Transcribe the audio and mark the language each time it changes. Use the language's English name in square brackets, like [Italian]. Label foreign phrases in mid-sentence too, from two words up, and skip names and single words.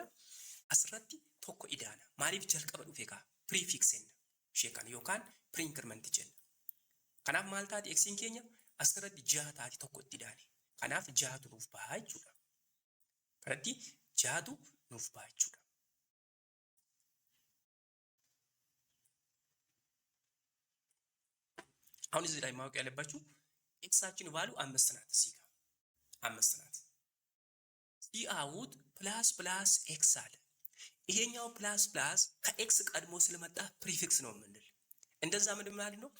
[Oromo] Asirratti tokko ida'ana. Maaliif jalqaba dhufe kaa? Prefix jenna. Ishee kana yookaan pre-increment jenna. Kanaaf maal taati x'n keenya asirratti 6 taati tokko itti ida'ani. Kanaaf 6tu nuuf baha jechuudha. Kanatti 6tu nuuf baha jechuudha. [Amharic] አሁን እዚህ ላይ ማወቅ ያለባችሁ ኤክሳችን ቫልዩ 5 ናት። እዚህ ጋር 5 ናት። [English] cout plus x [Amharic] አለ። ይሄኛው ፕላስ ከኤክስ ቀድሞ ስለመጣ ፕሪፊክስ ነው የምንል። እንደዛ ምን ማለት ነው?